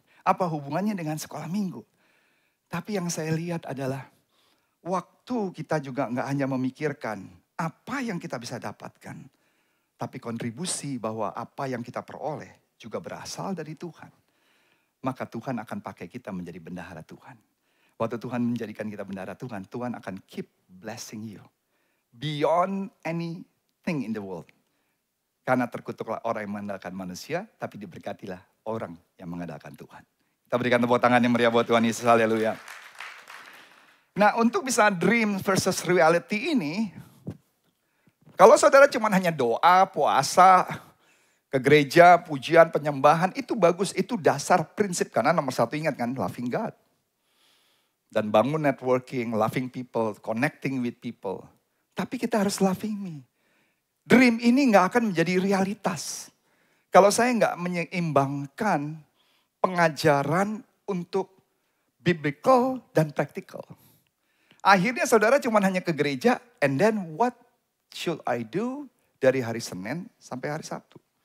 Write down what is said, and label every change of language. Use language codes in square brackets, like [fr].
[id] Apa hubungannya dengan sekolah minggu? Tapi yang saya lihat adalah waktu kita juga nggak hanya memikirkan apa yang kita bisa dapatkan. Tapi kontribusi bahwa apa yang kita peroleh juga berasal dari Tuhan. Maka Tuhan akan pakai kita menjadi bendahara Tuhan. Waktu Tuhan menjadikan kita bendahara Tuhan, Tuhan akan [en] keep blessing you. Beyond anything in the world. [id] Karena terkutuklah orang yang mengandalkan manusia, tapi diberkatilah orang yang mengandalkan Tuhan. Kita berikan tepuk tangan yang meriah buat Tuhan Yesus, haleluya. Nah untuk bisa [en] dream versus reality [id] ini, kalau saudara cuma hanya doa, puasa, ke gereja, pujian, penyembahan, itu bagus, itu dasar prinsip. Karena nomor 1 ingat kan, loving God. Dan bangun networking, [en] loving people, connecting with people. [id] Tapi kita harus [en] loving me. [id] Dream ini gak akan menjadi realitas. Kalau saya gak menyeimbangkan pengajaran untuk biblical dan practical. Akhirnya saudara cuma hanya ke gereja, [en] and then what should I do [id] dari hari Senin sampai hari Sabtu?